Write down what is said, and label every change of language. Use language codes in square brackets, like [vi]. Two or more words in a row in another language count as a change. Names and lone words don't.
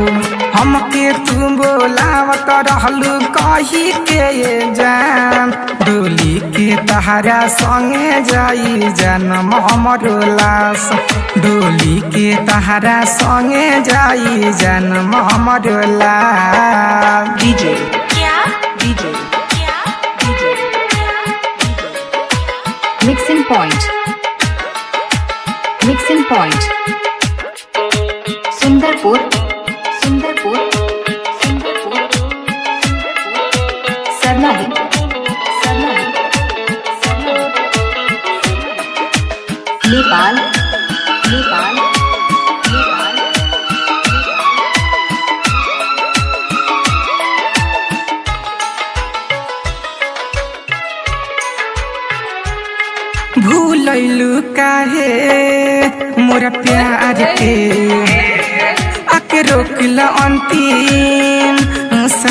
[bho] हमके तू बोलावत रहलू कही के ये जान, डोली के तहारा संगे जाई जनम हमरो लाश, डोली के तहारा संगे जाई जनम हमरो लाश। [en] DJ, क्या DJ, क्या DJ. Mixing point. Mixing point. Sundarpur. Sundarpur. Sundarpur. Sarnahi. Sarnahi. Nepal. Nepal. Nepal. [bho] भूलैलू काहे मोरा प्यार के, आके रोकला अंतिम